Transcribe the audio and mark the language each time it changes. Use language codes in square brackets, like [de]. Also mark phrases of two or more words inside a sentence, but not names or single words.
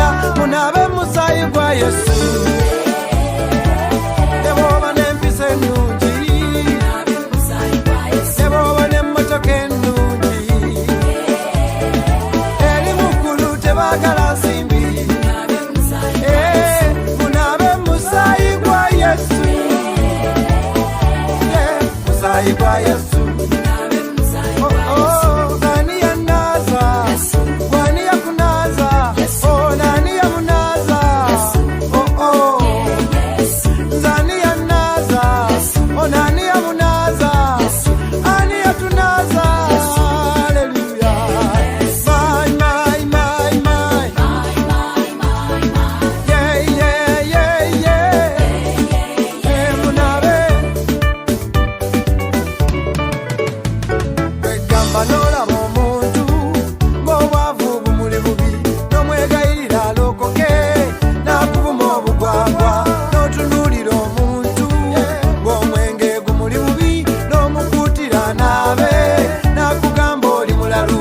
[lg] Munabe musaayi gwa Yesu. Ne bw'oba n'empisa ennungi, ne bw'oba n'emmotoka ennungi, eri mu ggulu tebaagala nsimbi. Munabe musaayi gwa Yesu. Musaayi gwa Yesu. Nani yanaaza? Wani yakunaaza? Nani yamunaaza? Nani yanaaza? Nani yamunaaza? Ani yatunaaza? [en] Hallelujah. My, my, my, my. Yeah, yeah, yeah, yeah. [lg] Munabe. Kwegamba n'olaba omuntu ng'obwavu bumuli bubi, n'omwegayirira alokoke n'akubuma obugwagwa. N'otunuulira omuntu ng'omwenge gumuli bubi, n'omukuutira naabe n'akugamba oli mulalu.